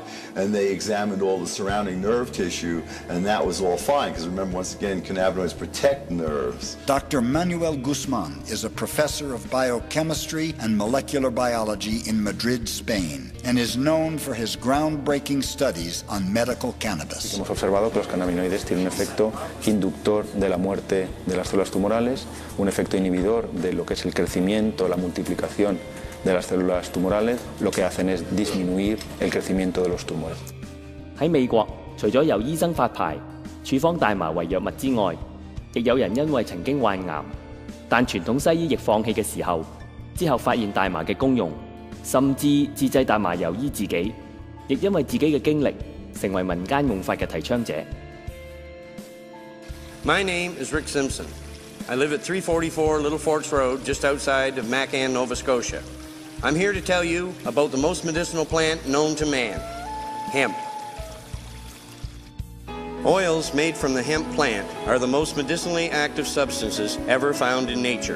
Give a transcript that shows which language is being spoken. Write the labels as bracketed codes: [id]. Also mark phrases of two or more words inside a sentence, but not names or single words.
[en] And they examined all the surrounding nerve tissue, and that was all fine, because remember, once again, cannabinoids protect nerves. Dr. Manuel Guzman is a professor of biochemistry and molecular biology in Madrid, Spain, and is known for his groundbreaking studies on medical cannabis. [es] Hemos observado que los cannabinoides tienen un efecto inductor de la muerte de las células tumorales, un efecto inhibidor de lo que es el crecimiento, la multiplicación de las células tumorales, lo que hacen es disminuir el crecimiento de los tumores. [yue] 喺美國，除咗由醫生發牌處方大麻為藥物之外，亦有人因為曾經患癌，但傳統西醫亦放棄嘅時候， 之後發現大麻嘅功用，甚至自製大麻油醫自己，亦因為自己嘅經歷，成為民間用法嘅提倡者。 [en] My name is Rick Simpson. I live at 344 Little Forks Road, just outside of Macan, Nova Scotia. I'm here to tell you about the most medicinal plant known to man, hemp. Oils made from the hemp plant are the most medicinally active substances ever found in nature.